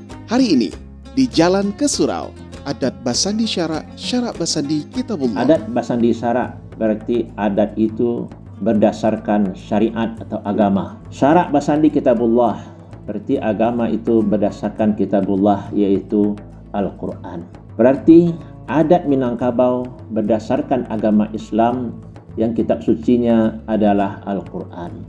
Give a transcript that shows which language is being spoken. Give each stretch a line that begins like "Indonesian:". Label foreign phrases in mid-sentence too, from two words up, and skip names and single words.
Indonesian: Hari ini di Jalan ke Surau,
Minangkabau: adat Basandi Syarak, Syarak Basandi Kitabullah. Adat Basandi Syarak
Indonesian: berarti adat itu berdasarkan syariat atau agama.
Minangkabau: Syarak Basandi Kitabullah
Indonesian: berarti agama itu berdasarkan Kitabullah, yaitu Al-Quran. Berarti adat Minangkabau berdasarkan agama Islam yang kitab sucinya adalah Al-Quran.